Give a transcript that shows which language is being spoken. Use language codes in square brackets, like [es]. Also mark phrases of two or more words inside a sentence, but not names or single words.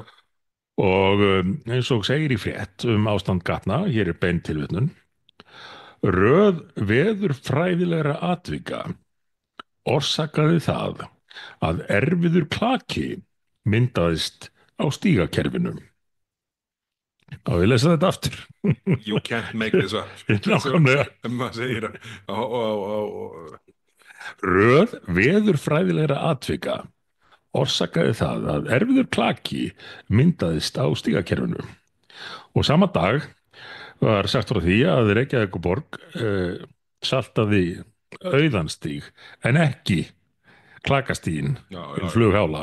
[is] Og eins og segir í frétt ástand gatna, hér er bein tilvitnun, röð veðurfræðilegra atvika orsakaði það að erfiður klaki myndaðist á stígakerfinu. Á ég lesa þetta aftur. [en] You can't make this up. [is] Nákvæmlega. Maður segir Röð veðurfræðilegra atvika orsakaði það að erfiður klaki myndaðist á stígakerfinu. Og sama dag var sagt frá því að Reykjavíkurborg saltaði auðanstíg en ekki klakastígin til flughála.